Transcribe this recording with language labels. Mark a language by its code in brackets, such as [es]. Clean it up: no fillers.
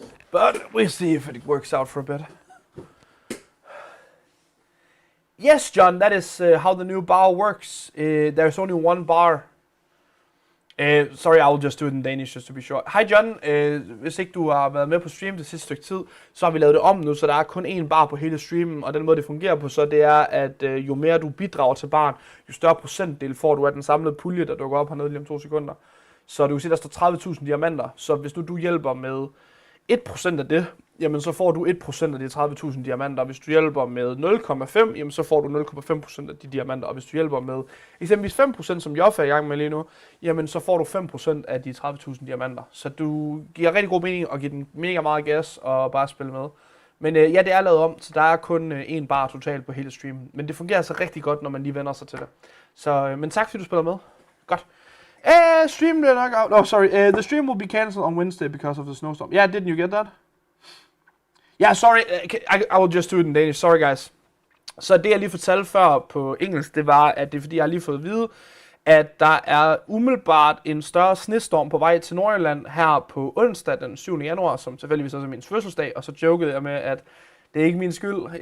[en] But we'll see if it works out for a bit. Yes, John, that is how the new bar works. There's only one bar. Sorry, I will just do it in Danish, just to be sure. [da] Hej John, hvis ikke du har været med på stream det sidste stykke tid, så har vi lavet det om nu, så der er kun én bar på hele streamen, og den måde det fungerer på, så det er, at jo mere du bidrager til baren, jo større procentdel får du af den samlede pulje, der dukker op hernede lige om 2 sekunder. Så du kan se, der står 30.000 diamanter, så hvis du hjælper med 1% af det, jamen så får du 1% af de 30.000 diamanter. Hvis du hjælper med 0,5, jamen så får du 0,5% af de diamanter. Og hvis du hjælper med eksempelvis 5%, som Joffe er i gang med lige nu, jamen så får du 5% af de 30.000 diamanter. Så du giver rigtig god mening at give den mega meget gas og bare spille med. Men ja, det er lavet om, så der er kun én bar totalt på hele streamen. Men det fungerer altså rigtig godt, når man lige vender sig til det. Så, men tak fordi du spiller med. Godt. [en] Stream will not out. Oh, sorry. The stream will be cancelled on Wednesday because of the snowstorm. Yeah, didn't you get that? Yeah, sorry. I will just do it in Danish. Sorry, guys. [da] Så det, jeg lige fortalte før på engelsk, det var, at det er fordi, jeg har lige fået at vide, at der er umiddelbart en større snestorm på vej til Nordjylland her på onsdag den 7. januar, som tilfældigvis også er min fødselsdag, og så jokede jeg med, at det er ikke min skyld.